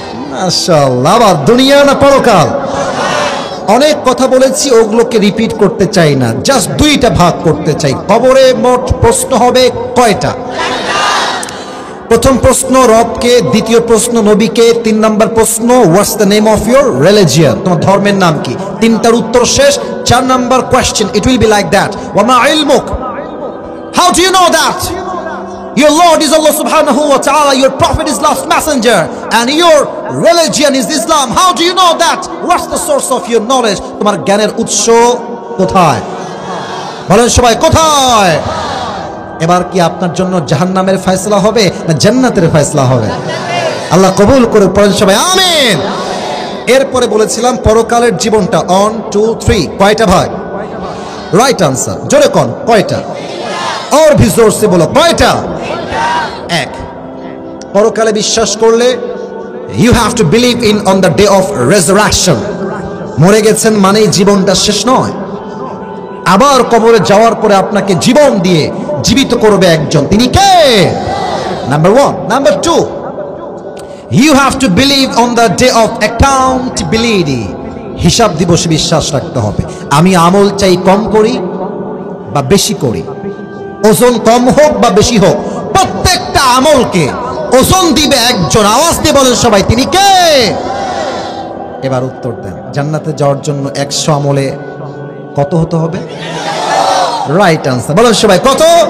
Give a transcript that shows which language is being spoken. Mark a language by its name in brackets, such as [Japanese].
[Bangla] মাশাআল্লাহ, আবার দুনিয়া না পরকাল? অনেক কথা বলেছি, ওগুলোকে রিপিট করতে চাই না, জাস্ট 2টা ভাগ করতে চাই। কবরে মোট প্রশ্ন হবে কয়টা? প্রথম প্রশ্ন রবকে, দ্বিতীয় প্রশ্ন নবীকে, 3 নাম্বার প্রশ্ন [English] what's the name of your religion, [Bangla] তোমার ধর্মের নাম কি? 3টার উত্তর শেষ। [English] 4 number question, it will be like that, [Arabic] ওয়া মা ইলমুক, [English] How do you know that your Lord is Allah subhanahu wa ta'ala, your prophet is last messenger, and your religion is Islam? How do you know that? What's the source of your knowledge? [Bangla] তোমার জ্ঞানের উৎস কোথায়? বলেন সবাই কোথায়? এবার কি আপনার জন্য জাহান্নামের ফয়সালা হবে না জান্নাতের ফয়সালা হবে? আল্লাহ কবুল করে। পড়েন সবাই আমিন। এরপরে বলেছিলাম পরকালের জীবনটা 1 2 3 কয়টা ভাগ? রাইট আনসার, জোরে কোন কয়টা? [Hindi] और भी जोर से बोलो [Bangla] কয়টা? 1। পরকালে বিশ্বাস করলে [English] you have to believe in on the day of resurrection, [Bangla] মরে গেছেন মানে জীবনটা শেষ নয়। আবার কবরে যাওয়ার পরে আপনাকে জীবন দিয়ে জীবিত করবে একজন, তিনি কে? Number 1। [English] number 2, you have to believe on the day of accountability, [Bangla] হিসাব দিবসে বিশ্বাস রাখতে হবে। আমি আমল চাই কম করি বা বেশি করি, ওজন কম হোক বা বেশি হোক, প্রত্যেকটা আমলকে ওজন দিবে একজন। আওয়াজ দিয়ে বলেন সবাই তিনি কে? এবার উত্তর দেন। জান্নাতে যাওয়ার জন্য 100 আমলে কত হতে হবে? Right answer. বলেন সবাই কত?